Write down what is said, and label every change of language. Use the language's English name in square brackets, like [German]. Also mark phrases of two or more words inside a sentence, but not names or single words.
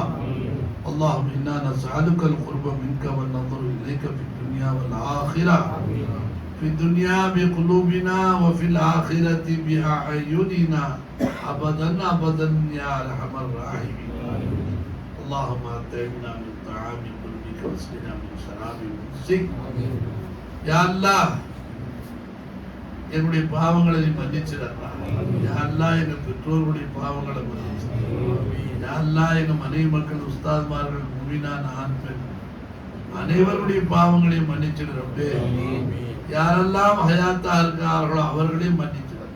[Arabic] اللهم انا نسألك القرب منك والنظر اليك في الدنيا والآخرة في الدنيا بقلوبنا وفي الآخرة بأعيننا أبدا أبدا يا أرحم الراحمين. اللهم أطعمنا من طعام قلبك واسقنا من شراب قدسك. يا الله [Tamil] என்னுடைய பாவங்களை நீ மன்னிச்சிடறா. [Arabic] يا الله [Tamil] எங்க பெற்றோர்களுடைய பாவங்களை மன்னிச்சிடு. [Arabic] يا الله [Tamil] எங்க மனைவி மக்கள் உஸ்தாத்மார்கள் முஃமினான ஆண் பெண் அனைவருடைய பாவங்களையும் மன்னிச்சிடு ரப்பே. யாரெல்லாம் ஹயாத்தா இருக்கிறார்களோ அவர்களையும் மன்னிச்சிடு.